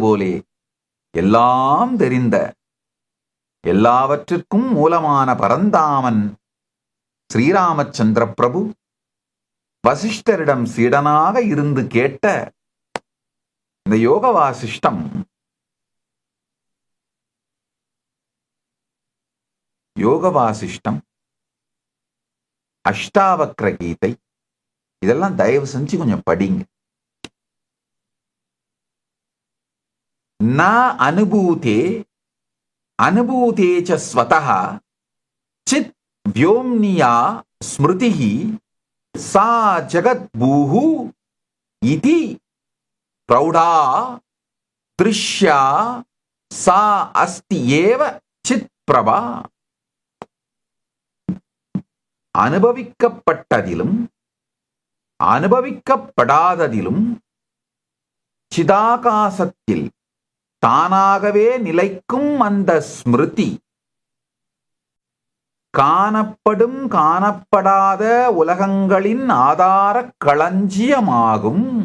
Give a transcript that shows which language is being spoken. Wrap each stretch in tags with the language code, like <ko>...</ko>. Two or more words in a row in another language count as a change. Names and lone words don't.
<ta>போலே எல்லாம் தெரிந்த எல்லாவற்றிற்கும் மூலமான பரந்தாமன் ஸ்ரீராமச்சந்திர பிரபு வசிஷ்டரிடம் சீடனாக இருந்து கேட்ட இந்த யோக வாசிஷ்டம் அஷ்டாவக்ர கீதை இதெல்லாம் தயவு செஞ்சு கொஞ்சம் படிங்க.</ta> <sa>न अनुभूते अनुभूतेच्च स्वतः चित् व्योम्निया स्मृतिः सा जगद्भूः इति प्रौढा दृश्या सा अस्ति एव चित् प्रभा.</sa> <ta>அனுபவிக்கப்பட்டதிலும் அனுபவிக்கப்படாததிலும் சிதாகாசத்தில் தானாகவே நிலைக்கும் அந்த ஸ்மிருதி காணப்படும் காணப்படாத உலகங்களின் ஆதார களஞ்சியமாகும்.</ta>